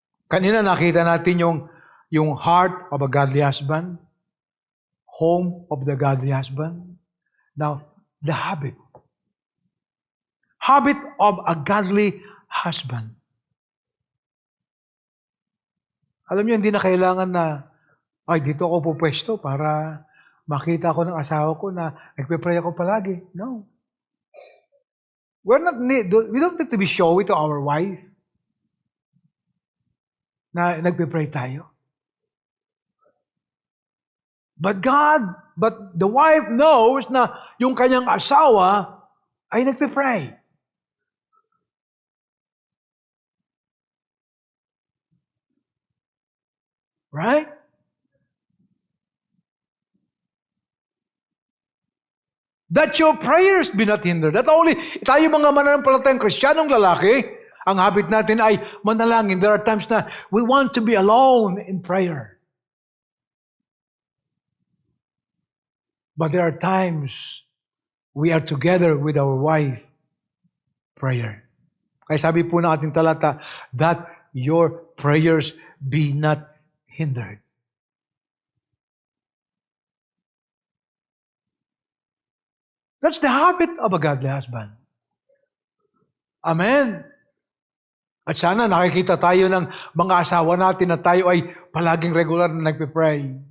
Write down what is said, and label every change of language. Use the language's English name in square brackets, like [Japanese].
[Filipino] Kanina nakita natin yung [English] heart of a godly husband, home of the godly husband. Now, the habit. Habit of a godly husband. [Filipino] Alam niyo, hindi na kailangan na, dito ako pupwesto para makita ko ng asawa ko na nagpe-pray ako palagi. [English] No. We don't need to be showy to our wife [Filipino] na nagpe-pray tayo. [English] But the wife knows [Filipino] na yung kanyang asawa ay nagpe-pray. [English] Right? That your prayers be not hindered. That only, [Filipino] tayo mga mananampalatayang Kristiyanong lalaki, ang habit natin ay manalangin. [English] There are times na we want to be alone in prayer. But there are times we are together with our wife, prayer. [Filipino] Kaya sabi po ng ating talata, [English] that your prayers be not hindered. That's the habit of a godly husband. Amen. [Filipino] At sana nakikita tayo ng mga asawa natin na tayo ay palaging regular na nagpe-pray.